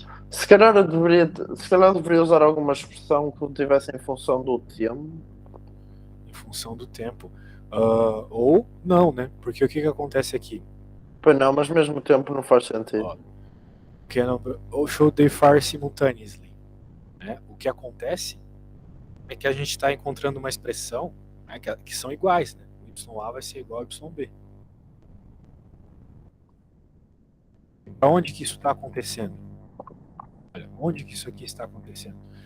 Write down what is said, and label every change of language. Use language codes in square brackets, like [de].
[pt] Se calhar eu deveria usar alguma expressão que não tivesse em função do tempo. Em função do tempo. Ou não, né? Porque o que acontece aqui? Pois não, mas mesmo tempo não faz sentido. [en] Ou should they fire simultaneously? [pt] Né? O que acontece é que a gente está encontrando uma expressão, né, que são iguais, né? O YA vai ser igual ao YB. Onde que isso está acontecendo? Olha, onde que isso aqui está acontecendo?